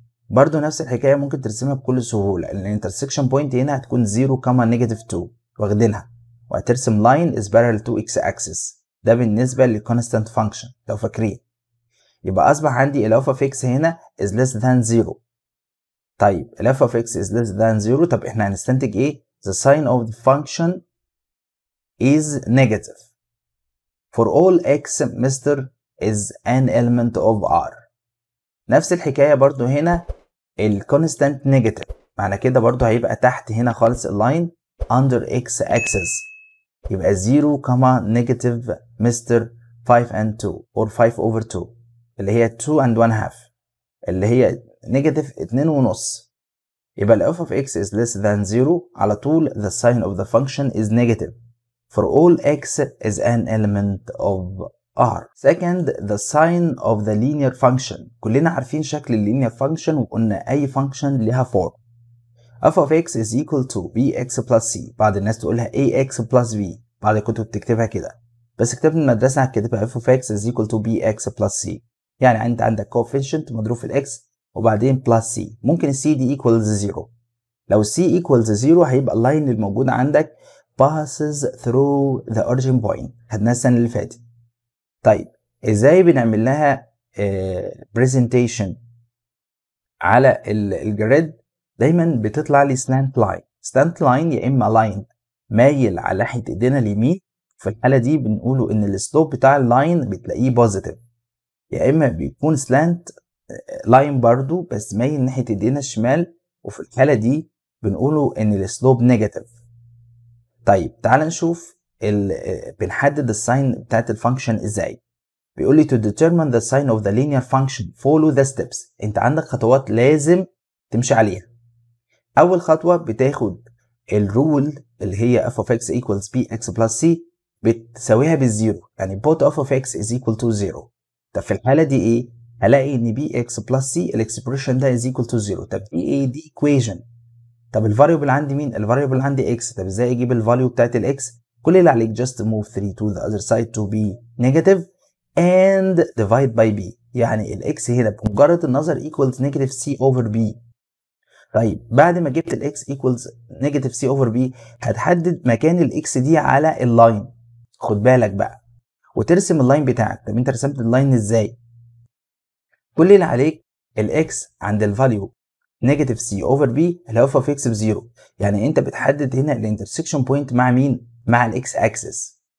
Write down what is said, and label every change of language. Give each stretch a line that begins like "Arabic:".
Arabic: برضو نفس الحكاية ممكن ترسمها بكل سهولة، لان الانترسكشن بوينت هنا هتكون 0,-2 واخدينها، وهترسم
English: line is parallel to x axis.
Arabic: ده بالنسبة للكونستانت فانكشن لو فاكرين. يبقى اصبح عندي
English: ال f of x هنا is less than 0. طيب ال f of x is less than 0.
Arabic: طب احنا هنستنتج ايه؟
English: the sign of the function is negative for all x Mr. is an element of R.
Arabic: نفس الحكاية برضو هنا الكونستانت نيجاتيف، معنى كده برضو هيبقى تحت هنا خالص اللاين under x axis، يبقى 0, negative Mr. 5 and 2 or 5/2 اللي هي 2 and 1/2 اللي هي نيجاتيف 2.5.
English: يبقى ال f of x is less than 0 على طول the sign of the function is negative for all x is an element of R. Second, the sign of the linear function.
Arabic: كلنا عارفين شكل linear function وقلنا أي function لها form.
English: f of x is equal to bx plus c.
Arabic: بعض الناس تقولها ax plus b، بعض الكتب تكتبها كده، بس كتاب المدرسة هتكتبها
English: f of x is equal to bx plus c.
Arabic: يعني أنت عندك coefficient مضروب في ال x وبعدين plus c. ممكن ال c دي equals 0.
English: لو c equals 0
Arabic: هيبقى اللاين الموجود عندك
English: passes through the origin point.
Arabic: خدناها السنة اللي فاتت. طيب ازاي بنعمل لها presentation على الجريد؟ دايما بتطلع لي slant line يا اما لاين مايل على ناحيه ايدينا اليمين، في الحاله دي بنقوله ان السلوب بتاع اللاين بتلاقيه بوزيتيف، يا اما بيكون سلانت لاين برضو بس مايل ناحيه ايدينا الشمال، وفي الحاله دي بنقوله ان السلوب نيجاتيف. طيب تعال نشوف بنحدد الساين بتاعت الفانكشن ازاي. بيقول لي
English: to determine the sign of the linear function follow the steps.
Arabic: انت عندك خطوات لازم تمشي عليها. اول خطوه بتاخد الرول اللي هي
English: f of x equals bx plus c
Arabic: بتساويها بالزيرو، يعني both f of x is equal to 0. طب في الحاله دي ايه؟ هلاقي ان bx plus c الاكسبريشن ده
English: is equal to 0.
Arabic: طب دي ايه؟ دي equation. طب الفاريبل عندي مين؟ الفاريبل عندي x. طب ازاي اجيب الفاليو بتاعت الاكس؟ كل اللي عليك
English: just move 3 to the other side to be negative and divide by b.
Arabic: يعني الاكس هنا بمجرد النظر
English: equals negative c over b.
Arabic: طيب بعد ما جبت الاكس equals negative c over b هتحدد مكان الاكس دي على اللاين. خد بالك بقى وترسم اللاين بتاعك. طب انت رسمت اللاين ازاي؟ كل اللي عليك الاكس عند الفاليو negative c over b اللي هو فيكس بزيرو، يعني انت بتحدد هنا الانترسكشن بوينت مع مين؟ مع الاكس اكسس.